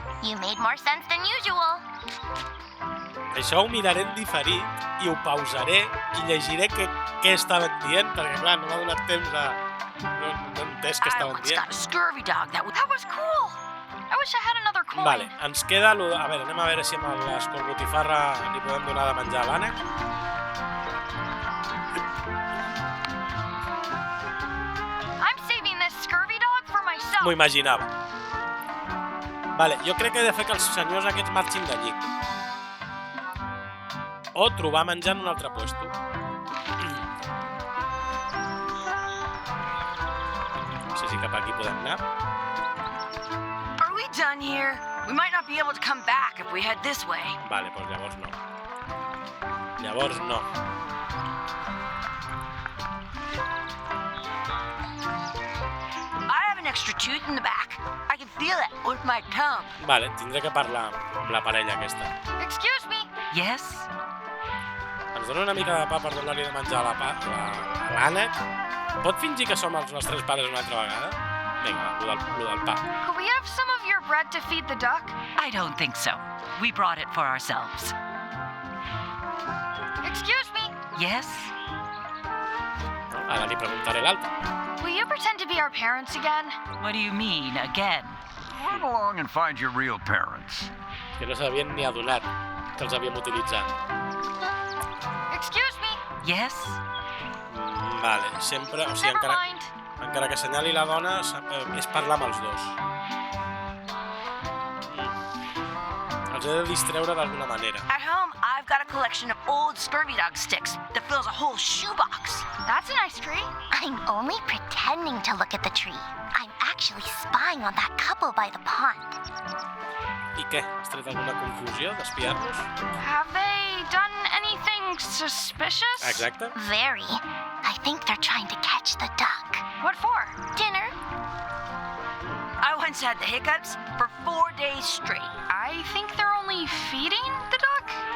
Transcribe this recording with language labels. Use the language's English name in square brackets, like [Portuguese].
[English] You made more sense than usual. [Catalan] Això ho miraré en diferit i ho pausaré i llegiré què estaven dient, perquè clar, no m'ha donat temps a... No he entès què estaven [English] once [Catalan] dient. [English] got a scurvy dog that was... That was cool. I wish I had another coin. [Catalan] Vale, ens queda... A veure, anem a veure si amb l'escorbotifarra li podem donar de menjar a l'ànec. [English] I'm saving this scurvy dog for myself. [Catalan] M'ho imaginava. Vale, jo crec que he de fer que els senyors aquests marxin d'allí. O trobar menjar en un altre puesto. No sé si cap aquí podem anar. [English] Are we done here? We might not be able to come back if we head this way. [Catalan] Vale, doncs llavors no. Llavors no. [English] I have an extra tooth in the back. I can feel it with my tongue. [Catalan] Vale, tindré que parlar amb la parella aquesta. [English] Excuse me. Yes? [Catalan] Ens dona una mica de pa per donar-li de menjar a l'ànec? Pot fingir que som els nostres pares una altra vegada? Vinga, lo del pa. [English] Could we have some of your bread to feed the duck? I don't think so. We brought it for ourselves. Excuse me. Yes? [Catalan] Ara li preguntaré l'altre. [English] Will you pretend to be our parents again? What do you mean, again? Run along and find your real parents. [Catalan] Que no s'havien ni adonat que els havíem utilitzat. [English] Excuse me. Yes? [Catalan] Vale, sempre... O sigui, [English] Never mind. [Catalan] encara que assenyali la dona, és parlar amb els dos. Els he de distreure d'alguna manera. [English] At home, I've got a collection of old scurvy dog sticks that fills a whole shoebox. That's a nice tree. I'm only pretending to look at the tree. I'm actually spying on that couple by the pond. [Catalan] I què? Has tret alguna conclusió d'espiar-los? [English] Have they done anything suspicious? [Catalan] Exacte. [English] Very. I think they're trying to catch the duck. What for? Dinner? I once had the hiccups for 4 days straight. I think they're only feeding the duck?